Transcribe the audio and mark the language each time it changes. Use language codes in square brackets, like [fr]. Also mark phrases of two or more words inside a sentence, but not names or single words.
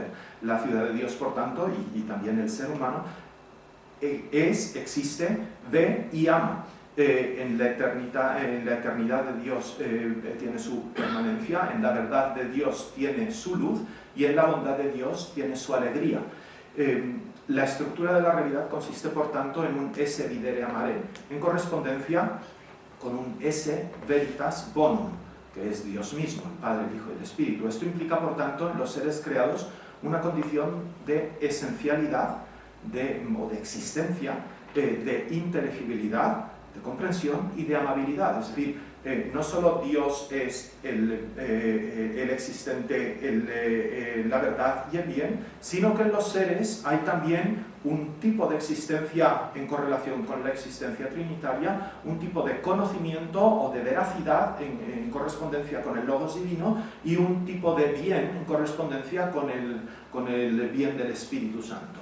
[es] La ciudad de Dios, por tanto, y también el ser humano, existe, ve y ama. en la eternidad de Dios tiene su permanencia, en la verdad de Dios tiene su luz y en la bondad de Dios tiene su alegría. La estructura de la realidad consiste, por tanto, en un [la] esse videre amare, [es] en correspondencia con un [la] esse veritas bonum, [es] que es Dios mismo, el Padre, el Hijo y el Espíritu. Esto implica, por tanto, en los seres creados una condición de esencialidad o de existencia, de inteligibilidad, de comprensión y de amabilidad. Es decir, no solo Dios es el existente, la verdad y el bien, sino que en los seres hay también un tipo de existencia en correlación con la existencia trinitaria, un tipo de conocimiento o de veracidad en correspondencia con el Logos divino y un tipo de bien en correspondencia con el bien del Espíritu Santo.